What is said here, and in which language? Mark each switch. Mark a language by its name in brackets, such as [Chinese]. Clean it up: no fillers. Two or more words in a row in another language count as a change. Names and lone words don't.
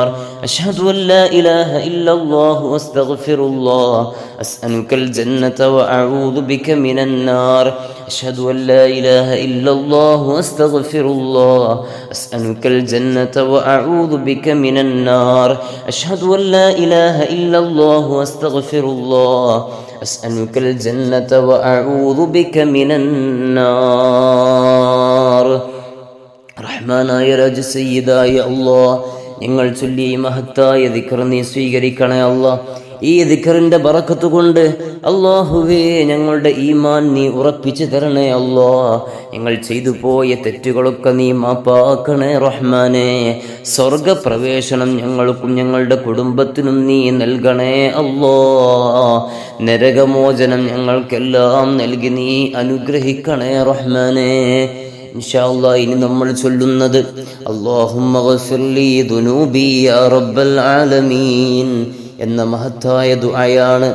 [Arabic] أشهد أن لا إله إلا الله وأستغفر الله أسألك الجنة وأعوذ بك من النار أشهد أن لا إله إلا الله وأستغفر الله أسألك الجنة وأعوذ بك من النار أشهد أن لا إله إلا الله وأستغفر الله أسألك الجنة وأعوذ بك من [Malayalam] النار റഹ്മാനായ രാജസയ്യിദായ അല്ലാഹ് ഞങ്ങൾ ചൊല്ലി മഹത്തായ ദിക്ർ നീ സ്വീകരിക്കണേ അല്ലാഹ് ഈ ദിക്റിന്റെ ബറക്കത്ത് കൊണ്ട് അല്ലാഹുവേ ഞങ്ങളുടെ ഈമാൻ നീ ഉറപ്പിച്ചു തരണേ അല്ലാഹ് ഞങ്ങൾ ചെയ്തു പോയ തെറ്റുകളൊക്കെ നീ മാപ്പാക്കണേ റഹ്മാനേ സ്വർഗപ്രവേശനം ഞങ്ങൾക്കും ഞങ്ങളുടെ കുടുംബത്തിനും നീ നൽകണേ അല്ലാഹ് നരകമോചനം ഞങ്ങൾക്കെല്ലാം നൽകി നീ അനുഗ്രഹിക്കണേ റഹ്മാനേ [Arabic] إن شاء الله [Malayalam] ഇനി നമ്മൾ ചൊല്ലുന്നത് [Arabic] اللهم اغفر لي ذنوبي يا رب العالمين [Malayalam] എന്ന മഹത്തായ ദുആയാണ്.